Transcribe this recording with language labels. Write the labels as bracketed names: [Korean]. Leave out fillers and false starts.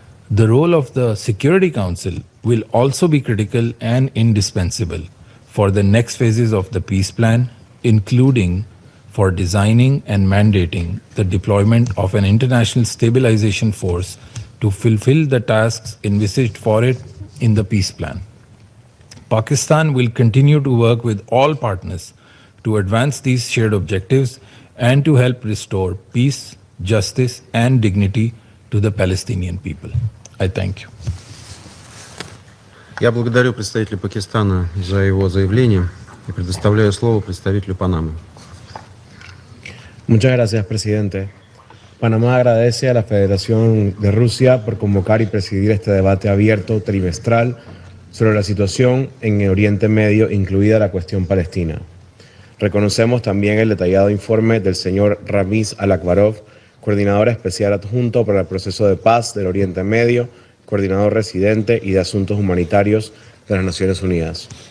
[English] The role of the Security Council will also be critical and indispensable for the next phases of the peace plan, including for designing and mandating the deployment of an international stabilization force to fulfill the tasks envisaged for it in the peace plan. Pakistan will continue to work with all partners to advance these shared objectives and to help restore peace, justice, and dignity to the Palestinian people. I thank you. [Russian] Я благодарю представителя Пакистана за его заявление и предоставляю слово представителю Панамы. [Spanish] Muchas gracias, presidente. Panamá agradece a la Federación de Rusia por convocar y presidir este debate abierto trimestral sobre la situación en Oriente Medio, incluida la cuestión palestina. Reconocemos también el detallado informe del señor Ramiz Al-Akbarov, coordinador especial adjunto para el proceso de paz del Oriente Medio, coordinador residente y de asuntos humanitarios de las Naciones Unidas.